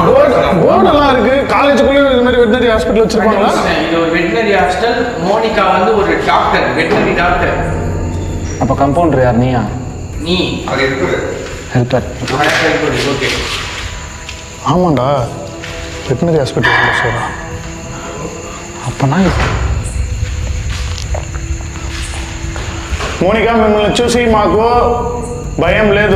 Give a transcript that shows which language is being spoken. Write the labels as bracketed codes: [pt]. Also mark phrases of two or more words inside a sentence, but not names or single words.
[ta] போர்டெல்லாம் இருக்கு. காலேஜுக்குள்ளே இது மாதிரி [en] veterinary hospital [ta] வச்சிருப்பாங்களா? இது ஒரு [en] veterinary hostel. [ta] மோனிகா வந்து ஒரு டாக்டர், [en] veterinary doctor. [ta] அப்போ கம்பவுண்டர் யார்? நீயா? நீ அது இருக்குது. ஹெல்ப்பர். ஓகே. ஆமாண்டா, [en] veterinary hospital sir. [ta] அப்போனா [te] మోనికా మిమ్మల్ని చూసి మాకు భయం లేదు.